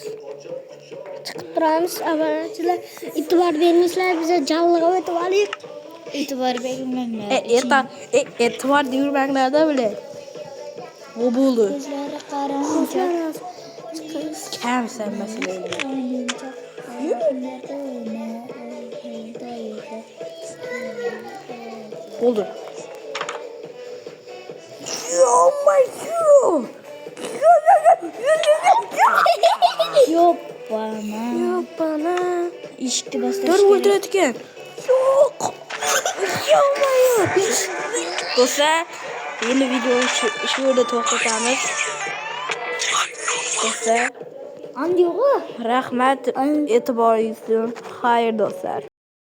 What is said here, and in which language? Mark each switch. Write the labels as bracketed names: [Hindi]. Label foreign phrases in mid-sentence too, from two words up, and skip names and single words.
[Uzbek] Chiqib turamiz. Obunachilar e'tibor bermaysizlar, biza jalg'ab o'tib olaylik. E'tibor bermanglar. E'tibor bermanglar-da bile. Bu bo'ldi. Ko'zlari qorong'i. Kamsan masalan. [Turkish] Oldu. Yok bana. İşte bastır. [Uzbek] Dur o'ldirayotgan. Yo'q. Yo'q. Do'stlar, endi videoni shu yerda to'xtatamiz. Do'stlar, Andi yo'q. rahmat e'tiboringiz uchun. Xayr do'stlar.